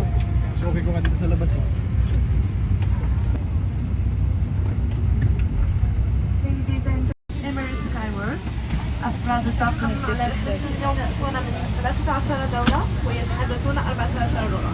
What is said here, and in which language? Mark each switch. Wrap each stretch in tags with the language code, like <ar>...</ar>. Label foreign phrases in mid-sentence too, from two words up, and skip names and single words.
<tl>So okay ko nga dito sa labas eh.</tl> <ar>Emirates Skyworks أفراد الطاقم على يكون من 13 دولة ويتحدثون 14 لغة.</ar>